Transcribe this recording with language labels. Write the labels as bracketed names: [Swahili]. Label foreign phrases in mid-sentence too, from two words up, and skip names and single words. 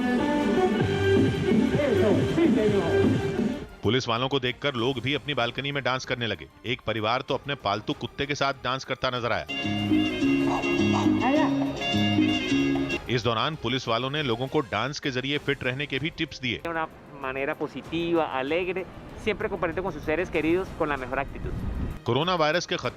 [Hindi] पुलिस वालों को देखकर लोग भी अपनी बालकनी में डांस करने लगे। एक परिवार तो अपने पालतू कुत्ते के साथ डांस करता नजर आया। इस दौरान पुलिस वालों ने लोगों को डांस के जरिए फिट रहने के भी टिप्स दिए। [Spanish] Una manera positiva, alegre, siempre compartiendo con sus seres queridos con la mejor actitud. [English] corona virus [Hindi] के खतरे